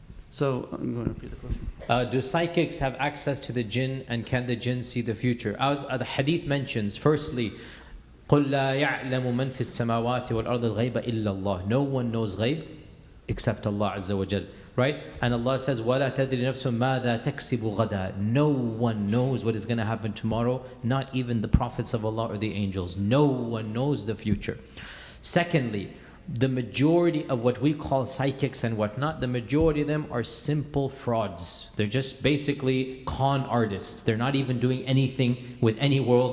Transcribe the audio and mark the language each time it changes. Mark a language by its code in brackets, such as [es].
[en] So I'm going to repeat the question. Do psychics have access to the jinn, and can the jinn see the future? [ar] As the hadith mentions, firstly, قُلْ لَا يَعْلَمُ مَنْ فِي السَّمَاوَاتِ وَالْأَرْضِ الْغَيْبَ إِلَّا اللَّهِ. [en] No one knows ghaib except Allah Azza wa Jal. Right? [ar] And Allah says, وَلَا تَدْرِ نَفْسٌ مَاذَا تَكْسِبُ غَدًا. [en] No one knows what is going to happen tomorrow, not even the prophets of Allah or the angels. No one knows the future. Secondly, the majority of what we call psychics and whatnot, the majority of them are simple frauds. They're just basically con artists. They're not even doing anything with any world.